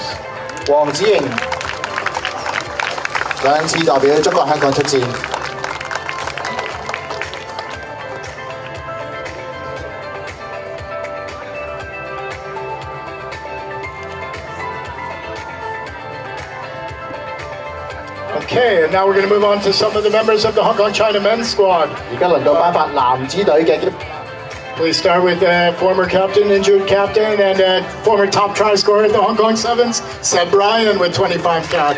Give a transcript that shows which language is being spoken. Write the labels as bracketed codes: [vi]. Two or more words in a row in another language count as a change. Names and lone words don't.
[yue] 黃子瑩2次代表中國香港出戰。 [en] Okay, and now we're going to move on to some of the members of the Hong Kong China men's squad. [yue] 而家輪到頒發男子隊嘅。 [en] We start with former captain, injured captain, and former top try scorer at the Hong Kong Sevens, Seb Bryan with 25 caps.